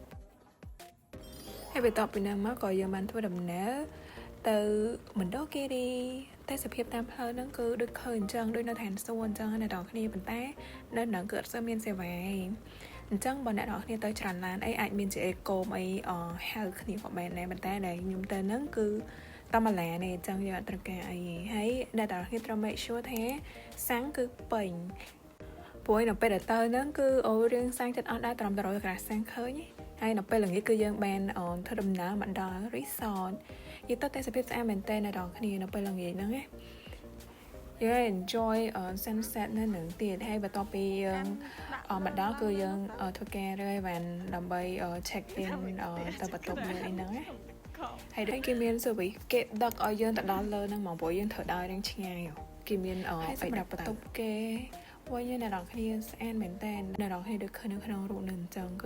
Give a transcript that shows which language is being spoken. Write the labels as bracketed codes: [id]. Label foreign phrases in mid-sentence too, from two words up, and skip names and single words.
[km] ហើយបន្ទាប់ពីហ្នឹងមកក៏យើងបានធ្វើដំណើរទៅមណ្ឌលគិរីទេសភាពតាមផ្លូវហ្នឹងគឺដូចឃើញអញ្ចឹងដូចនៅឋានសួគ៌អញ្ចឹងអ្នកនរគ្នាប៉ុន្តែនៅហ្នឹងគឺអត់សូវមានសេវាអញ្ចឹងបើអ្នកនរគ្នាទៅច្រើនឡានអីអាចមានជាអេកូមអីហៅគ្នាក៏បានដែរប៉ុន្តែដែលខ្ញុំទៅហ្នឹងគឺតាមឡាននេះអញ្ចឹងយើងអត់ត្រូវ ការអីហើយអ្នកនរគ្នាត្រូវ [en] make sure [km] ថាសាំងគឺពេញព្រោះនៅពេលដែលទៅហ្នឹងគឺរឿងសាំងចិត្តអត់ដែរត្រឹមតែ100ក្រាសាំងឃើញហើយនៅពេលល្ងាចគឺយើងបានធ្វើដំណើរមកដល់ resort និយាយទៅទេសភាពស្អាតមែនតើអ្នកនរគ្នានៅ ពេលល្ងាចហ្នឹងណាយើង [en] enjoy sunset [km] នៅនឹងទៀតហើយបន្ទាប់ពីយើងមកដល់គឺយើងធ្វើការរើអីវ៉ាន់ដើម្បី [en] check in [km] ទៅបន្ទប់យើងអីហ្នឹងណាហើយដូចគេមាន service គេដឹកឲ្យយើងទៅដល់ លើហ្នឹងមកព្រោះយើងត្រូវដើររៀងឆ្ងាយគេមានសម្រាប់បន្ទប់គេវិញអ្នកនរគ្នាស្អាតមែនតើអ្នកនរគ្នាដូចឃើញនៅក្នុងរូបនឹងអញ្ចឹងគឺ